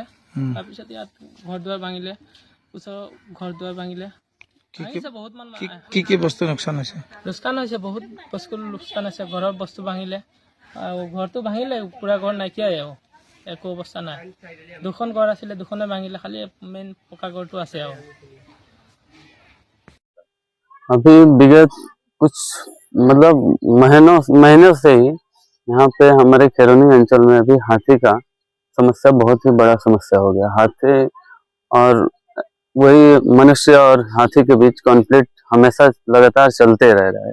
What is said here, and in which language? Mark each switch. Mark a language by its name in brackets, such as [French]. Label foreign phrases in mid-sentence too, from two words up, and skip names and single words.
[Assamese] তাৰপিছত ইয়াত ঘৰ দুৱাৰ ভাঙিলে, ওচৰৰ ঘৰ দুৱাৰ ভাঙিলে। বহুত কি বস্তু লোকচান হৈছে? লোকচান হৈছে, বহুত বস্তু লোকচান হৈছে। ঘৰৰ বস্তু ভাঙিলে আৰু ঘৰটো ভাঙিলে, পুৰা ঘৰ নাইকিয়াই আৰু একো অৱস্থা নাই। 2খন ঘৰ আছিলে, 2খনে ভাঙিলে, খালি মেইন পকা ঘৰটো আছে আৰু। [Hindi] अभी विगत कुछ मतलब महीनों से ही यहाँ पे हमारे खेरोनी अंचल में अभी हाथी का समस्या बहुत ही बड़ा समस्या हो गया। हाथी और वही मनुष्य और हाथी के बीच कॉन्फ्लिक्ट हमेशा लगातार चलते रह रहा है।